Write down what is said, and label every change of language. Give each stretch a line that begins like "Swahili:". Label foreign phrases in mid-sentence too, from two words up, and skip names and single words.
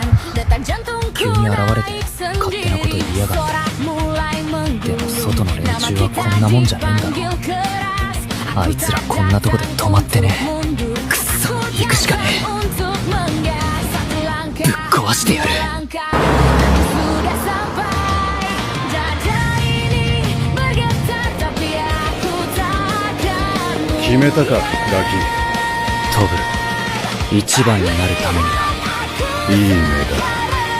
Indonesian: detak jantungku naik sendiri, sorak mulai menggulung, nama kita dipanggil keras, aku tak dapat untuk mundur, ku yakin untuk menggas, satu langkah, satu langkah, aku sudah sampai, dada ini bergetar tapi aku takkan
Japanese: 決めたかガキ。飛ぶ一番になるためにだ。いい目だ。